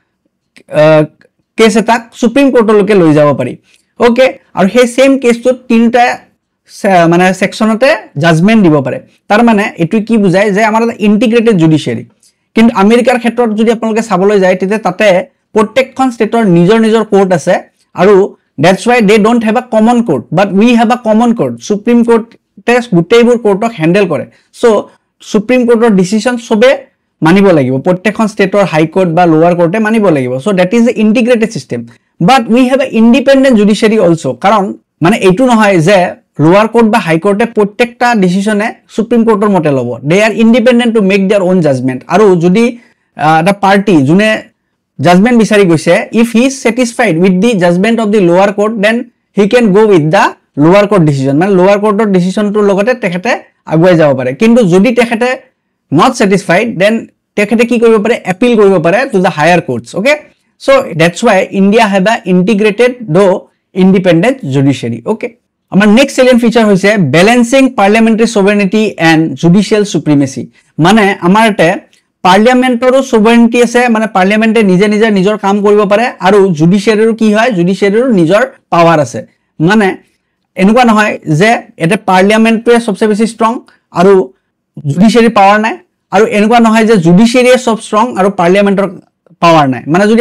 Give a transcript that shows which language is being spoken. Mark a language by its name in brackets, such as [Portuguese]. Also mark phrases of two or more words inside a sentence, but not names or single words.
[Assamese] কেস এটা সুপ্ৰিম কোৰ্টলৈকে লৈ যাব পাৰি ওকে আৰু সেই সেম কেসটোত তিনটা মানে সেকশনতে জাজমেন্ট দিব পাৰে তাৰ মানে এটু কি বুজায় যে আমাৰ [English] integrated judiciary [Assamese] কিন্তু আমেৰিকাৰ ক্ষেত্ৰত যদি আপোনালোকে চাবলৈ যায় তেতিয়া তাতে প্ৰত্যেকখন ষ্টেটৰ নিজৰ নিজৰ কোৰ্ট আছে আৰু [English] that's why they don't have a common court but we have a common court supreme court [Assamese] টেস্ট গুটেইবোৰ কোৰ্টক হ্যান্ডেল কৰে সো সুপ্ৰিম কোৰ্টৰ ডিসিশন সবে মানিব লাগিব প্ৰত্যেকখন ষ্টেটৰ হাই কোৰ্ট বা [English] lower court [Assamese] মানিব [English] লাগিব so that is a integrated system but we have a independent judiciary also [Assamese] কাৰণ মানে এইটো নহয় যে লোৱাৰ কোৰ্ট বা হাই কোৰ্টে প্ৰত্যেকটা ডিসিশনে সুপ্ৰিম কোৰ্টৰ মতে লব [English] they are independent to make their own judgement [Assamese] আৰু যদি এটা পাৰ্টি জুনে জাজমেন্ট বিচাৰি গৈছে [English] if he is satisfied with the judgement of the lower court then he can go with the lower court decision [Assamese] মানে লোৱাৰ কোৰ্টৰ ডিসিশনটোৰ লগতে তেখেতে আগুৱাই যাব পাৰে কিন্তু যদি তেখেতে [English] not satisfied then [Assamese] তেখেতে কি কৰিব পাৰে [English] এপিল কৰিব পাৰে to the higher courts okay so that's why India have a integrated though independent judiciary okay [Assamese] আমাৰ নেক্সট [English] salient feature [Assamese] হৈছে [English] balancing parliamentary sovereignty and judicial supremacy [Assamese] মানে আমাৰতে পাৰ্লিয়ামেন্টৰো সভাৰেনিটি আছে মানে পাৰ্লিয়ামেন্টে নিজে নিজে নিজৰ কাম কৰিব পাৰে আৰু জুডিশিয়াৰিৰো কি হয় জুডিশিয়াৰিৰো নিজৰ পাৱাৰ আছে মানে এনেকুৱা নহয় যে এটা পাৰ্লিয়ামেন্টটোৱে সবচে বেছি ষ্ট্ৰং আৰু জুডিশিয়ারি পাৱাৰ নাই আৰু এনেকুৱা নহয় যে জুডিশিয়ারিয়ে সব ষ্ট্ৰং আৰু পাৰ্লিয়ামেন্টৰ পাৱাৰ নাই মানে যদি